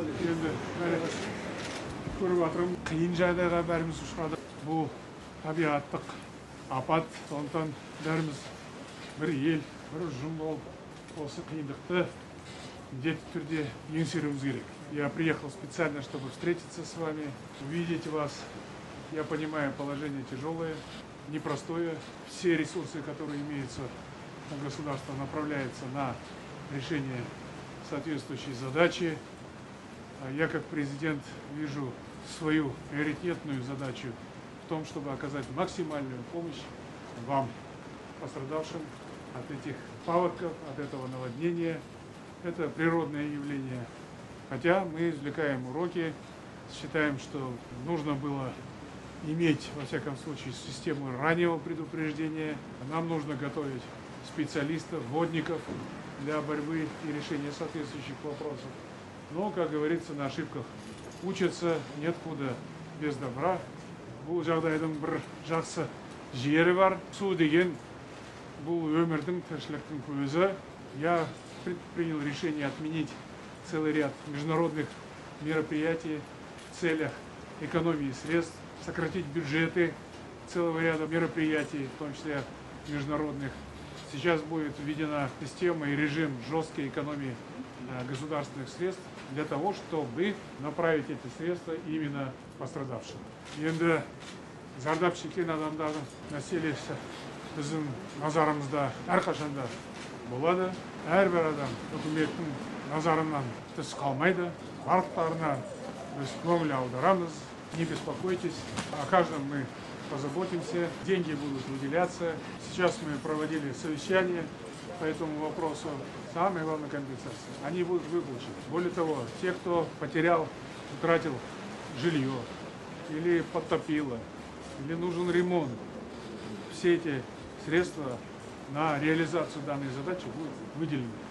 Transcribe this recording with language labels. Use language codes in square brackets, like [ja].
[kk] Енді көріп жатырмын, қиын жағдайға бәріміз ұшырадық. Бұл табиғаттық апат, сондықтан бәріміз бір ел, бір ұжым болып осы қиындықты міндетті түрде еңсеруіміз керек. [ru] Я приехал специально, чтобы встретиться с вами, увидеть вас. Я понимаю, положение тяжелое, непростое. Все ресурсы, которые имеются у государства, направляются на решение соответствующей задачи. Я как президент вижу свою приоритетную задачу в том, чтобы оказать максимальную помощь вам, пострадавшим от этих паводков, от этого наводнения. Это природное явление. Хотя мы извлекаем уроки, считаем, что нужно было иметь, во всяком случае, систему раннего предупреждения. Нам нужно готовить специалистов, водников для борьбы и решения соответствующих вопросов. Но, как говорится, на ошибках учатся, нет худа без добра. [kk] Бұл жағдайдың бір жақсы жері бар. Су деген бұл өмірдің, тіршіліктің көзі. [ru] Я принял решение отменить целый ряд международных мероприятий в целях экономии средств, сократить бюджеты целого ряда мероприятий, в том числе международных. Сейчас будет введена система и режим жесткой экономии государственных средств для того, чтобы направить эти средства именно пострадавшим. [kk] Енді зардап шеккен адамдардың мәселесі біздің назарымызда әрқашанда болады. Әрбір адам үкіметтің назарынан тыс қалмайды. Барлықтарына біз көңіл аударамыз. [ru] Не беспокойтесь, о каждом мы позаботимся. Деньги будут выделяться. Сейчас мы проводили совещание по этому вопросу. Самая главная компенсация. Они будут выплачены. Более того, те, кто потерял, утратил жилье, или подтопило, или нужен ремонт, все эти средства на реализацию данной задачи будут выделены.